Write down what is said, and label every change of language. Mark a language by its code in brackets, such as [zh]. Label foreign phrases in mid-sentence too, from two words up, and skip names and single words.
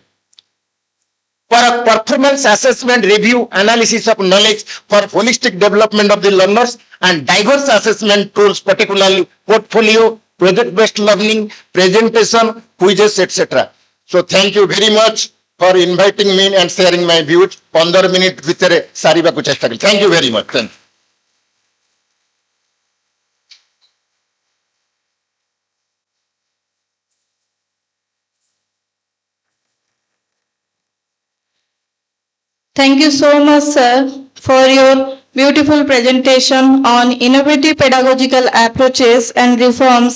[en] For a performance assessment review, analysis of knowledge for holistic development of the learners, and diverse assessment tools, particularly portfolio, project-based learning, presentation, quizzes, etc. So thank you very much for inviting me and sharing my views. [or] 15 minutes ଭିତରେ ସାରିବାକୁ ଚେଷ୍ଟା କଲି. [en] Thank you very much. Thank you. Thank you so much, sir, for your beautiful presentation on innovative pedagogical approaches and reforms